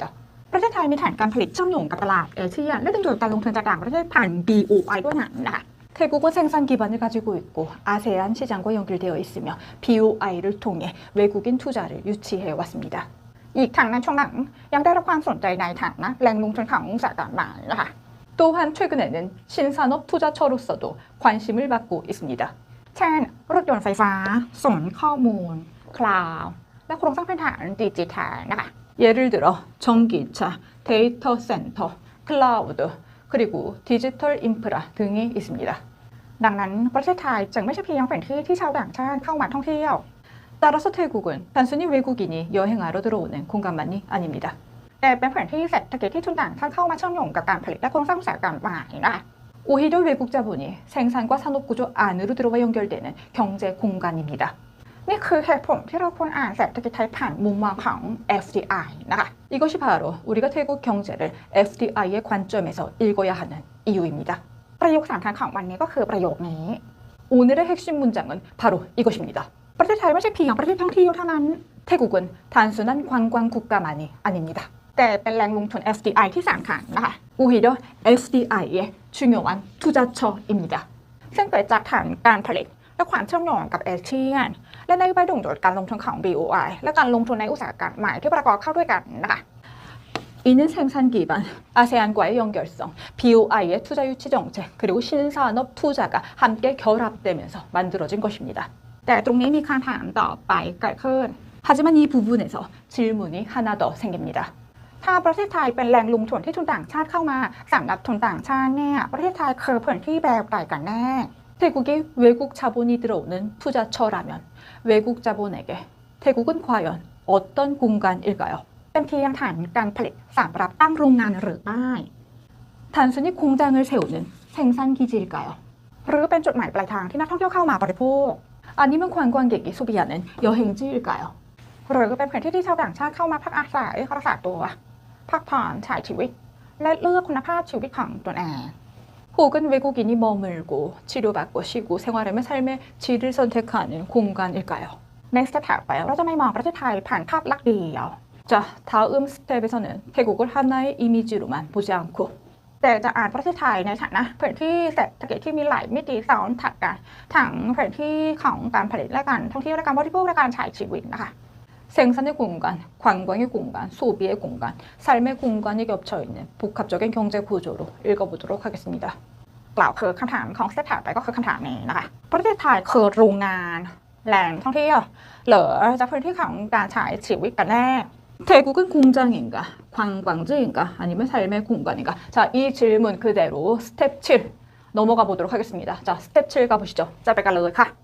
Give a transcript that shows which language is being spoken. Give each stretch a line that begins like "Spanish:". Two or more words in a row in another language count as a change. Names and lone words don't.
Thai: ประเทศไทยมีฐานการผลิตเชื่อมโยงกับตลาดเอเชียและดึงดูดการลงทุนจากต่างประเทศผ่าน BOI ด้วยนั้นนะคะ
Korean: 태국은 생산 기반을 가지고 있고 아세안 시장과 연결되어 있으며 BOI를 통해 외국인 투자를 유치해 왔습니다.
Thai: อีกทั้งในช่วงหลังยังได้รับความสนใจในฐานะแหล่งลงทุนของอุตสาหกรรมใหม่นะคะ
Korean: 또한 최근에는 신산업 투자처로서도 관심을 받고 있습니다.
Thai: เช่นรถยนต์ไฟฟ้าศูนย์ข้อมูลคลาวด์และโครงสร้างพื้นฐานดิจิทัลนะคะ
Korean: 예를 들어 전기차, 데이터 센터, 클라우드, 그리고 디지털 인프라 등이 있습니다.
Thai: ดังนั้นประเทศไทยจึงไม่ใช่เพียงเป็นที่ที่ชาวต่างชาติเข้ามาท่องเที่ยว
Korean: 따라서 태국은 단순히 외국인이 여행하러 들어오는 공간만이 아닙니다.
Thai: แต่เป็นแผนที่เศรษฐกิจที่ทุนต่างชาติเข้ามาเชื่อมโยงกับการผลิตและโครงสร้างอุตสาหกรรมใหม่นะคะ
Korean: 오히려 외국 자본이 생산과 산업 구조 안으로 들어와 연결되는 경제 공간입니다.
Thai: นี่คือเหตุผลที่เราควรอ่านเศรษฐกิจไทยผ่านมุมมองของ FDI นะคะ
Korean: 이것이 바로 우리가 태국 경제를 FDI의 관점에서 읽어야 하는 이유입니다.
Thai: ประโยคสำคัญของวันนี้ก็คือประโยคนี้
Korean: 오늘의 핵심 문장은 바로 이것입니다.
Thai: ประเทศไทยไม่ใช่เพียงประเทศท่องเที่ยวเท่านั้น
Korean: 태국은 단순한 관광 국가만이 아닙니다.
Thai: แต่เป็นแหล่งลงทุน FDI ที่สำคัญนะคะ
Korean: 오히려 FDI의 중요한 투자처입니다.
Thai: ซึ่งเกิดจากฐานการผลิตและความเชื่อมโยงกับเอเชียนและนโยบายดึงดูดการลงทุนของ BOI และการลงทุนในอุตสาหกรรมใหม่ที่ประกอบเข้าด้วยกันนะคะ
Korean: 이는 생산 기반, 아세안과의 연결성, BOI의 투자 유치 정책, 그리고 신산업 투자가 함께 결합되면서 만들어진 것입니다.
Thai: แต่ตรงนี้มีคำถามต่อไปเกิดขึ้น
Korean: 하지만 이 부분에서 질문이 하나 더 생깁니다.
Thai: ถ้าประเทศไทยเป็นแหล่งลงทุนที่ทุนต่างชาติเข้ามาสำหรับทุนต่างชาติเนี่ยประเทศไทยคือพื้นที่แบบใดกันแน่
Korean: 태국에 외국 자본이 들어오는 투자처라면 외국 자본에게 태국은 과연 어떤 공간일까요?
Thai: เป็นเพียงฐานการผลิตสำหรับตั้งโรงงานหรือไม่
Korean: 단순히 공장을 세우는 생산 기지일까요?
Thai: หรือเป็นจุดหมายปลายทางที่นักท่องเที่ยวเข้ามาบริโภค
Korean: 아니면 관광객이 소비하는 여행지일까요?
Thai: หรือเป็นพื้นที่ที่ชาวต่างชาติเข้ามาพักอาศัยรักษาตัวพักผ่อนใช้ชีวิต และเลือกคุณภาพชีวิตของตนเอง
Korean: 혹은 외국인이 머물고 치료받고 쉬고 생활하며 삶의 질을 선택하는 공간일까요?
Thai: ในสเต็ปถัดไปเราจะไม่มองประเทศไทยผ่านภาพลักษณ์เดียว
Korean: 자, 다음 스텝에서는 태국을 하나의 이미지로만 보지 않고
Thai: แต่จะอ่านประเทศไทยในฐานะพื้นที่เศรษฐกิจที่มีหลายมิติซ้อนถัดกันทั้งพื้นที่ของการผลิตและการท่องเที่ยวและการบริโภคและการใช้ชีวิตนะคะ
Korean: 생산의 공간, 관광의 공간, 소비의 공간, 삶의 공간이 겹쳐 있는 복합적인 경제 구조로 읽어보도록 하겠습니다.
Thai: กล่าวคือคำถามของสเต็ปถัดไปก็คือคำถามนี้นะคะประเทศไทยคือโรงงานแหล่งท่องเที่ยวหรือจะพื้นที่ของการใช้ชีวิตกันแน่
Korean: 태국은 공장인가, 관광지인가, 아니면 삶의 공간인가? 자, 이 질문 그대로 스텝 7 넘어가 보도록 하겠습니다. 자, 스텝 7 가보시죠.
Thai: จะไปกันเลยค่ะ